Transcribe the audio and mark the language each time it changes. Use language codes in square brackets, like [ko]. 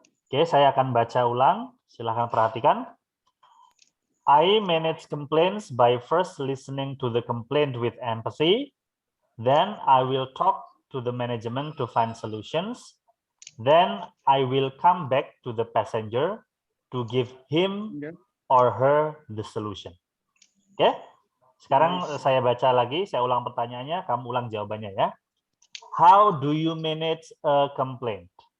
[id] Oke, saya akan baca ulang, silahkan perhatikan. [en] I manage complaints by first listening to the complaint with empathy. Then I will talk to the management to find solutions. Then I will come back to the passenger to give him or her the solution. [id] Oke? Sekarang saya baca lagi, saya ulang pertanyaannya, kamu ulang jawabannya ya. [en] How do you manage a complaint?